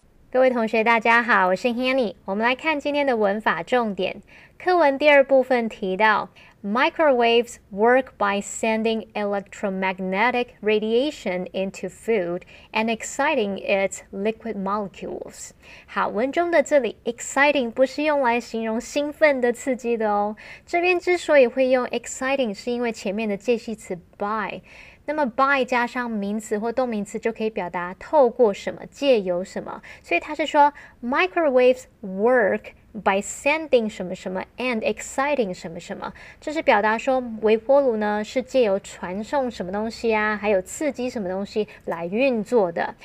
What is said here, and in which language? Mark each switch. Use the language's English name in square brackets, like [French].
[Chinese] 各位同学大家好，我是 Hanny。我们来看今天的文法重点。课文第二部分提到 [English] Microwaves work by sending electromagnetic radiation into food and exciting its liquid molecules. [Chinese] 好，文中的这里 exciting 不是用来形容兴奋的、刺激的哦。这边之所以会用 exciting 是因为前面的介系词 by。那么 by 加上名词或动名词就可以表达透过什么、借由什么，所以它是说 [English] microwaves work by sending [Chinese] 什么什么 [English] and exciting [Chinese] 什么什么，这是表达说微波炉呢是借由传送什么东西啊，还有刺激什么东西来运作的。